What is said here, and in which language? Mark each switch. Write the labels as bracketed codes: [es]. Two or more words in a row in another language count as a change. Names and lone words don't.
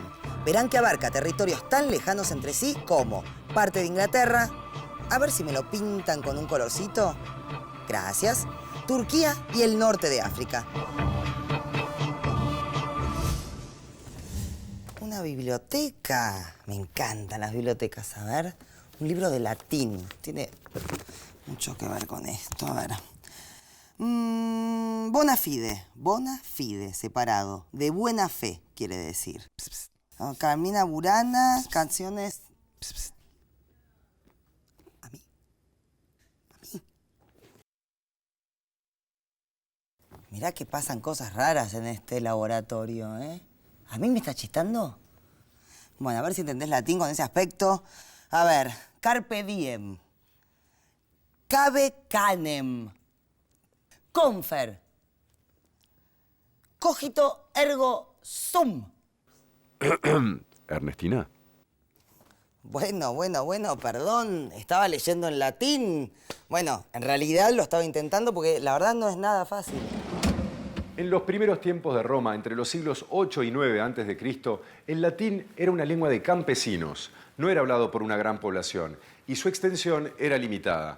[es] Verán que abarca territorios tan lejanos entre sí como parte de Inglaterra, a ver si me lo pintan con un colorcito, gracias, Turquía y el norte de África. Una biblioteca, me encantan las bibliotecas, a ver, un libro de latín, tiene mucho que ver con esto, a ver. [la] Bona fide, [es] separado, de buena fe, quiere decir. Pss, pss. Oh, Carmina Burana, canciones... Pss, pss. ¿A mí? Mirá que pasan cosas raras en este laboratorio, ¿eh? ¿A mí me está chistando? Bueno, a ver si entendés latín con ese aspecto. A ver, [la] carpe diem, cabe canem, confer, cogito ergo sum. [es] Ernestina. Bueno, perdón, estaba leyendo en latín. Bueno, en realidad lo estaba intentando porque la verdad no es nada fácil. En los primeros tiempos de Roma, entre los siglos 8 y 9 a.C., el latín era una lengua de campesinos, no era hablado por una gran población, y su extensión era limitada.